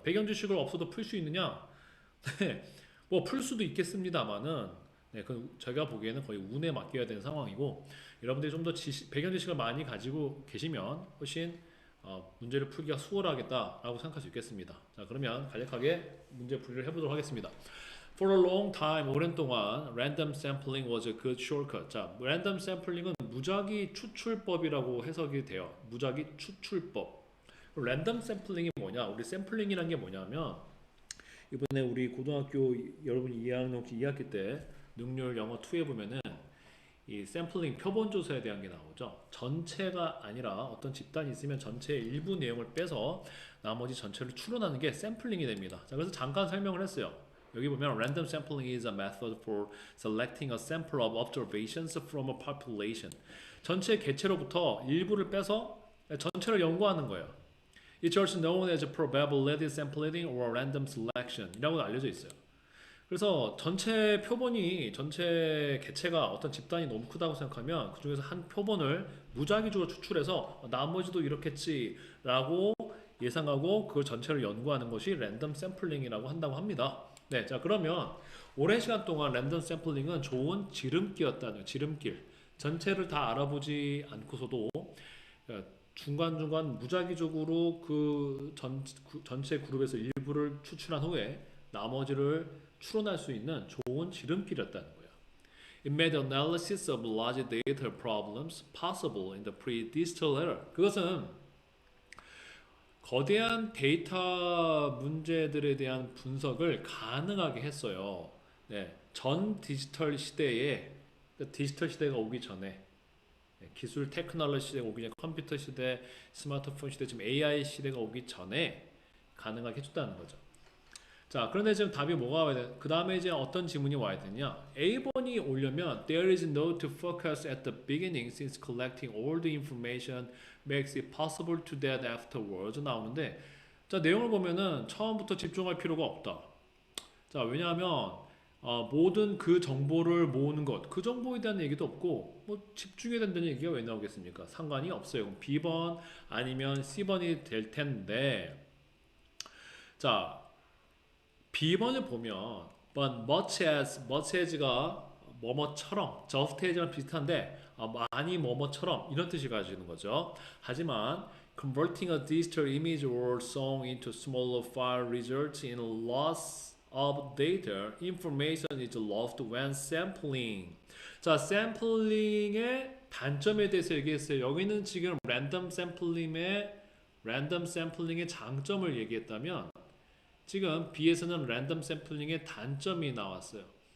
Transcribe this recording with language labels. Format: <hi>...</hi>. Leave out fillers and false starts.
<ko>배경 지식을 없어도 풀 수 있느냐? 네, 뭐 풀 수도 있겠습니다만은, 네, 그 제가 보기에는 거의 운에 맡겨야 되는 상황이고, 여러분들이 좀 더 배경 지식을 많이 가지고 계시면 훨씬 문제를 풀기가 수월하겠다라고 생각할 수 있겠습니다. 자, 그러면 간략하게 문제 풀이를 해보도록 하겠습니다.</ko> <en>For a long time,</en> <ko>오랜 동안</ko> <en>random sampling was a good shortcut.</en> <ko>자, random sampling은 무작위 추출법이라고 해석이 돼요. 무작위 추출법. 랜덤 샘플링이 뭐냐? 우리 샘플링이란 게 뭐냐면, 이번에 우리 고등학교 여러분 2학년 혹시 2학기 때 능률 영어 2에 보면은 이 샘플링 표본 조사에 대한 게 나오죠. 전체가 아니라 어떤 집단이 있으면 전체의 일부 내용을 빼서 나머지 전체를 추론하는 게 샘플링이 됩니다. 자, 그래서 잠깐 설명을 했어요. 여기 보면</ko> <en>random sampling is a method for selecting a sample of observations from a population.</en> <ko>전체 개체로부터 일부를 빼서 전체를 연구하는 거예요.</ko> <en>It's also known as probability sampling or random selection</en> <ko>이라고 알려져 있어요. 그래서 전체 표본이, 전체 개체가 어떤 집단이 너무 크다고 생각하면 그 중에서 한 표본을 무작위적으로 추출해서 나머지도 이렇겠지라고 예상하고 그 전체를 연구하는 것이 랜덤 샘플링이라고 한다고 합니다. 네, 자, 그러면 오랜 시간 동안 랜덤 샘플링은 좋은 지름길이었다는, 지름길. 전체를 다 알아보지 않고서도 중간중간 무작위적으로 전체 그룹에서 일부를 추출한 후에 나머지를 추론할 수 있는 좋은 지름길이었다는 거예요.</ko> <en>It made analysis of large data problems possible in the pre-digital era.</en> <ko>그것은 거대한 데이터 문제들에 대한 분석을 가능하게 했어요. 네, 전 디지털 시대에, 디지털 시대가 오기 전에, 기술 테크놀로지 시대가 오기 전에, 컴퓨터 시대, 스마트폰 시대, 지금 AI 시대가 오기 전에 가능하게 해줬다는 거죠. 자, 그런데 지금 답이 뭐가 와야 돼? 그 다음에 이제 어떤 지문이 와야 되냐? A번이 오려면</ko> <en>there is no to focus at the beginning since collecting all the information makes it possible to that afterwards</en> <ko>나오는데, 자, 내용을 보면은 처음부터 집중할 필요가 없다. 자, 왜냐하면 모든 그 정보를 모으는 것, 그 정보에 대한 얘기도 없고 뭐 집중해야 된다는 얘기가 왜 나오겠습니까? 상관이 없어요. 그럼 B번 아니면 C번이 될 텐데, 자, B번을 보면</ko> <en>but much as</en> <ko>가 뭐뭐처럼, just as랑 비슷한데 많이 뭐뭐처럼 이런 뜻이 가지는 거죠. 하지만</ko> <en>converting a digital image or song into smaller file results in loss of data. Information is lost when sampling.</en> <ko>자, 샘플링의 단점에 대해서 얘기했어요. 여기는 지금 랜덤 샘플링의 장점을 얘기했다면, 지금 B에서는 랜덤 샘플링의 단점이 나왔어요.</ko>